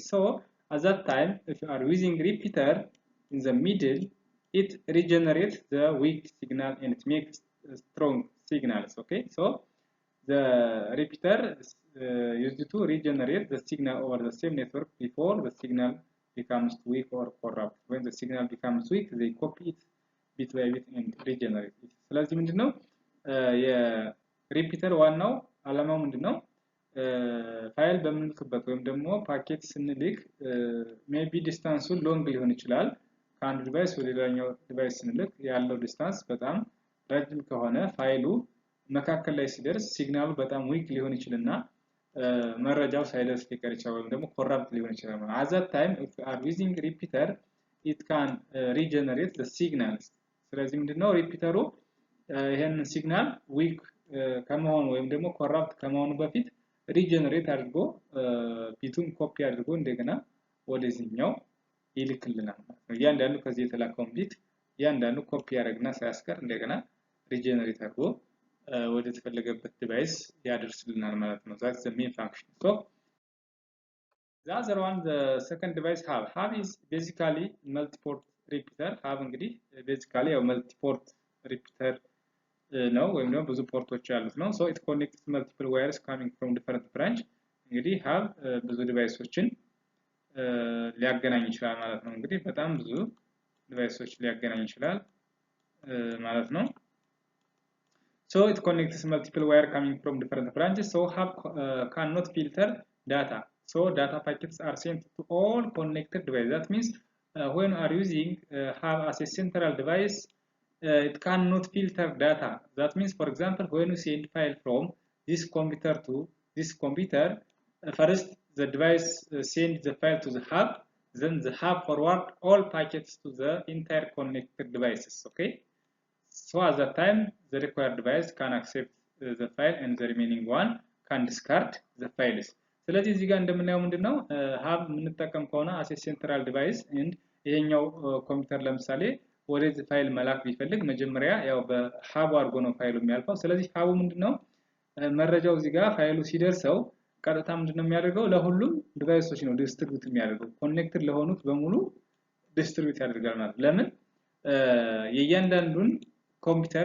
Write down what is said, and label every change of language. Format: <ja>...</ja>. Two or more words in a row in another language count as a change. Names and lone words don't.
<en>So at that time, if you are using repeater in the middle, it regenerates the weak signal and it makes strong signals. Okay, so the repeater is used to regenerate the signal over the same network before the signal becomes weak or corrupt. When the signal becomes weak, they copy it bit by bit and regenerate it.</en> <am>ስለዚህ ምንድነው የሪፒተር ዋናው ዓላማው ምንድነው? ፋይል በምንልክበት ወይም ደግሞ ፓኬት ስንልክ</am> <en>maybe distance long</en> <am>ሊሆን ይችላል። ከአንድ ዲቫይስ ወደ ሌላኛው ዲቫይስ ስንልክ ያለው ዲስታንስ በጣም ረጅም ከሆነ ፋይሉ መካከል ላይ ሲደርስ ሲግናሉ በጣም ዊክ ሊሆን ይችላልና መረጃው ሳይደርስ ሊቀር ይችላል ወይም ደግሞ ኮራፕት ሊሆን ይችላል።</am> <en>at that time if you are using repeater it can regenerate the signals.</en> <am>ስለዚህ ምንድነው ሪፒተሩ ይሄን ሲግናል ዊክ ከመሆኑ ወይም ደግሞ ኮራፕት ከመሆኑ በፊት ሪጀነሬት አድርጎ ቢቱን ኮፒ አድርጎ እንደገና ወደዚህኛው ይልክልናል ማለት ነው። እያንዳንዱ ከዚህ የተላከውን ቢት እያንዳንዱ ኮፒ ያደርግና ሳያስቀር እንደገና ሪጀነሬት አድርጎ ወደ ተፈለገበት ዲቫይስ ያደርስልናል ማለት ነው።</am> <en>that's the main function. So the other one, the second device hub is basically multi-port repeater.</en> <am>hub እንግዲህ basically ያው</am> <en>multi-port repeater</en> <am>ነው ወይም ደግሞ ብዙ ፖርቶች ያሉት ነው።</am> <en>so it connects multiple wires coming from different branch.</en> <am>እንግዲህ hub ብዙ ዲቫይሶችን ሊያገናኝ ይችላል ማለት ነው። እንግዲህ በጣም ብዙ ዲቫይሶች ሊያገናኝ ይችላል ማለት ነው።</am> <en>so it connects multiple wire coming from different branches. so hub cannot filter data. so data packets are sent to all connected devices. that means when you are using hub as a central device, it cannot filter data. that means for example when you send file from this computer to this computer, first the device sends the file to the hub, then the hub forward all packets to the entire connected devices. okay, so at that time the required device can accept the file and the remaining one can discard the files.</en> <am>ስለዚህ እዚህ ጋር እንደምናየው ምንድነው hub የምንጠቀም ከሆነ</am> <en>as a central device</en> <am>and ይሄኛው ኮምፒውተር ለምሳሌ ወደዚህ ፋይል መላክ ቢፈልግ መጀመሪያ ያው በሀቡ አድርጎ ነው ፋይሉ የሚያልፈው። ስለዚህ ሀቡ ምንድነው መረጃው እዚህ ጋር ፋይሉ ሲደርሰው ቀጥታ ምንድነው የሚያደርገው ለሁሉም ዲቫይሶች ነው ዲስትሪቢዩት የሚያደርገው ኮኔክትድ ለሆኑት በሙሉ ዲስትሪቢዩት ያደርጋል ማለት ለምን የእያንዳንዱን ኮምፒውተር</am>